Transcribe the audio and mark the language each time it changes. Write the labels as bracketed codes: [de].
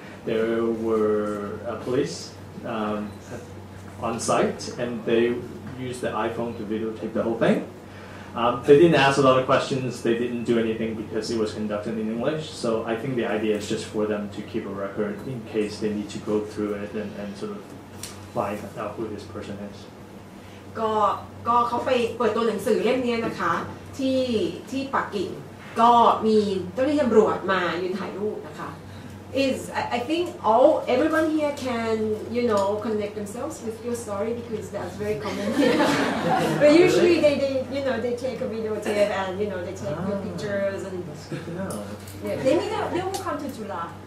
[en] There were police on site, and they used the iPhone to videotape the whole thing. They didn't ask a lot of questions. They didn't do anything because it was conducted in English. So I think the idea is just for them to keep a record in case they need to go through it and sort of find out who this person is. [th] ก็เขาไปเปิดตัวหนังสือเล่มนี้นะคะที่ปักกิ่งก็มีเจ้าหน้าที่ตำรวจมายืนถ่ายรูปนะคะ [en] I think everyone here can connect themselves with your story because that's very common here. But usually they take a videotape and they take your pictures and. That's good to know. Yeah, they will come to July.